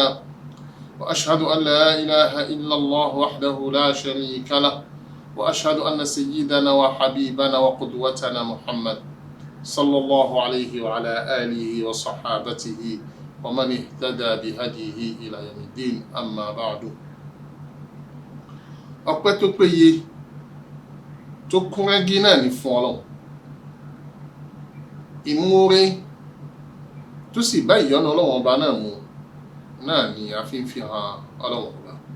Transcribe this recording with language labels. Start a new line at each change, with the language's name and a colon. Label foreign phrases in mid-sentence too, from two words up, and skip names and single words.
Arabic: وأشهد أن لا إله إلا الله وحده لا شريك له وأشهد أن سيدنا وحبيبنا وقدوتنا محمد صلى الله عليه وعلى آله وصحابته ومن اهتدى بهديه إلى يوم الدين. أما بعد.
Yoruba: ọpẹ́ tó péye tó kúnrẹ́gí náà ní fún Ọlọ́run, ìmoore tó sì bá ìyọ́nú Ọlọ́run ọba náà mu náà ni a fi ń fi hàn Ọlọ́run ọba.